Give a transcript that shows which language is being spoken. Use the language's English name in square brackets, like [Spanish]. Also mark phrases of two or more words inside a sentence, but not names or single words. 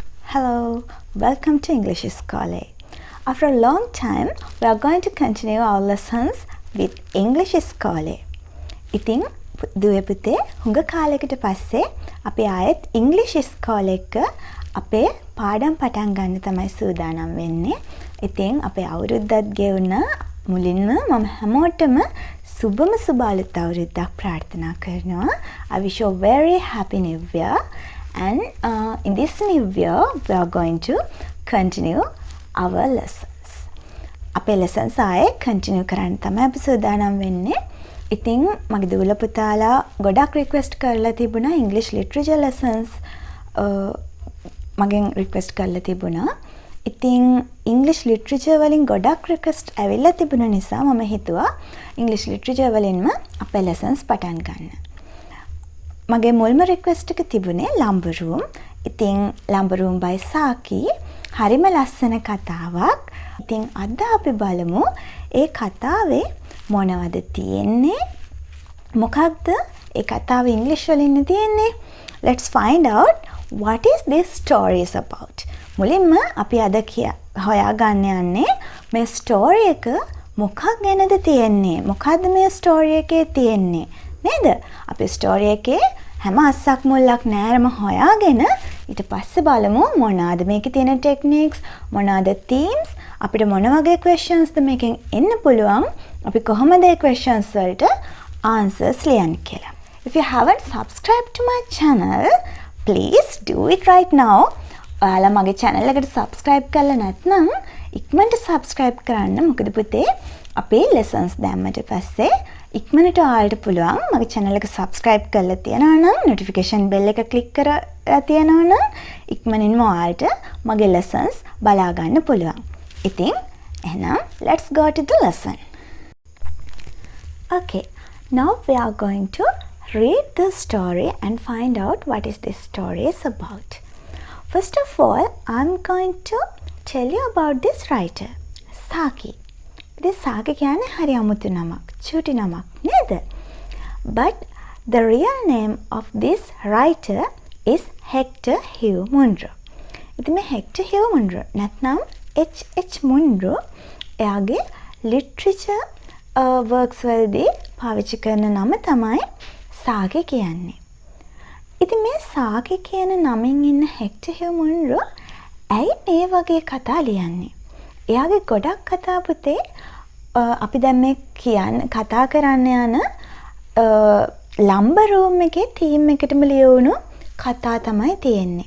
[English] Hello, welcome to English Scholar. After a long time, we are going to continue our lessons with English Scholar. [Sinhala] ඉතින් දුවේ පුතේ හුඟ කාලයකට පස්සේ අපි ආයෙත් English Scholar එක අපේ පාඩම් පටන් ගන්න තමයි සූදානම් වෙන්නේ. ඉතින් අපේ අවුරුද්දත් ගෙවුණ මුලින්ම මම හැමෝටම සුබම සුබ අලුත් අවුරුද්දක් ප්‍රාර්ථනා කරනවා. [English] I wish you a very happy new year. And in this new year, we are going to continue our lessons. [Sinhala] අපේ lessons ආයේ continue කරන්න තමයි අපි සූදානම් වෙන්නේ. ඉතින් මගේ දූල පුතාලා ගොඩක් request කරලා තිබුණා [English] English literature lessons [Sinhala] මගෙන් request කරලා තිබුණා. ඉතින් [English] English literature [Sinhala] වලින් ගොඩක් request ඇවිල්ලා තිබුණ නිසා මම හිතුවා [English] English literature [Sinhala] වලින්ම අපේ lessons පටන් ගන්න. මගේ මුල්ම රික්වෙස්ට් එක තිබුණේ Lumber Room. ඉතින් Lumber Room by Saki හරිම ලස්සන කතාවක්. ඉතින් අද අපි බලමු ඒ කතාවේ මොනවද තියෙන්නේ? මොකක්ද ඒ කතාවේ ඉංග්‍රීසි වලින් තියෙන්නේ? [English] Let's find out what is this story is about. [Sinhala] මුලින්ම අපි අද හොයාගන්න යන්නේ මේ ස්ටෝරි එක මොකක් ගැනද තියෙන්නේ? මොකද්ද මේ ස්ටෝරි එකේ තියෙන්නේ? නේද? අපි ස්ටෝරි එකේ හැම අස්සක් මුල්ලක් නෑරම හොයාගෙන ඊට පස්සේ බලමු මොනවාද මේකේ තියෙන ටෙක්නික්ස්, මොනවාද themes, අපිට මොන වගේ questions ද මේකෙන් එන්න පුළුවන්, අපි කොහොමද ඒ questions වලට answers ලියන්නේ කියලා. [English] If you haven't subscribed to my channel, please do it right now. [Sinhala] ඔයාලා මගේ channel එකට subscribe කරලා නැත්නම් ඉක්මනට subscribe කරන්න. මොකද පුතේ අපේ lessons දැම්මට පස්සේ ඉක්මනට ඔයාලට පුළුවන් මගේ channel එක subscribe කරලා තියනවා නම් [English] notification bell [Sinhala] එක click කරලා තියනවා නම් ඉක්මනින්ම ඔයාලට මගේ lessons බලා ගන්න පුළුවන්. ඉතින් එහෙනම් [English] let's go to the lesson. Okay, now we are going to read the story and find out what is this story is about. First of all, I'm going to tell you about this writer, Saki. [Sinhala] This Saki කියන්නේ හරි අමුතු නමක්, චූටි නමක් නේද? [English] But the real name of this writer is Hector Hugh Munro. [Sinhala] ඉතින් මේ Hector Hugh Munro නැත්නම් H.H. Munro එයාගේ [English] literature works [Sinhala] වලදී පාවිච්චි කරන නම තමයි Saki කියන්නේ. ඉතින් මේ Saki කියන නමින් ඉන්න Hector Hugh Munro ඇයි මේ වගේ කතා ලියන්නේ? එයාගේ ගොඩක් කතා පුතේ අපි දැන් මේ කතා කරන්න යන Lumber Room එකේ theme එකටම ලියවුණු කතා තමයි තියෙන්නේ.